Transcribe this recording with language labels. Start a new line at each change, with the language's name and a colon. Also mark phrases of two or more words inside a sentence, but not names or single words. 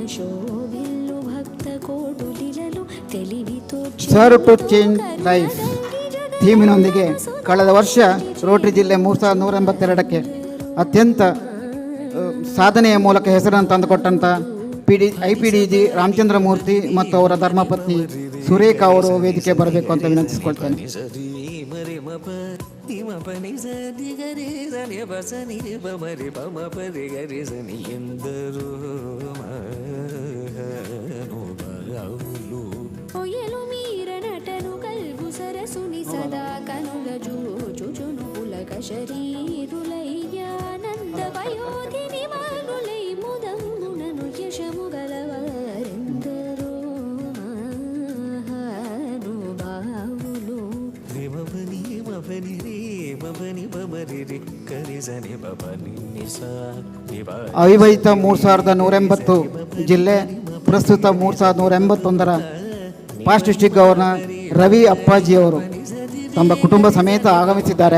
English: Serve to change life.
Kannada: ಥೀಮಿನೊಂದಿಗೆ ಕಳೆದ ವರ್ಷ ರೋಟರಿ ಜಿಲ್ಲೆ 3182ಕ್ಕೆ ಅತ್ಯಂತ ಸಾಧನೆಯ ಮೂಲಕ ಹೆಸರನ್ನು ತಂದುಕೊಟ್ಟಂಥ IPDG ರಾಮಚಂದ್ರ ಮೂರ್ತಿ ಮತ್ತು ಅವರ ಧರ್ಮಪತ್ನಿ ಸುರೇಖಾ ಅವರು ವೇದಿಕೆ ಬರಬೇಕು ಅಂತ ವಿನಂತಿಸಿಕೊಳ್ತೇನೆ.
Telugu: సరసుని సదా కనుల జూచును పులక శరీరులయ్యానంద వయోధిని వానులై ముదమునను యశము గలవారెందరో మహానుభావులు.
Kannada: ಅವಿವಾಹಿತ 3180 ಜಿಲ್ಲೆ, ಪ್ರಸ್ತುತ 3181ರ
English: past district governor
Kannada: ರವಿ ಅಪ್ಪಾಜಿ ಅವರು ತಮ್ಮ ಕುಟುಂಬ ಸಮೇತ ಆಗಮಿಸಿದ್ದಾರೆ.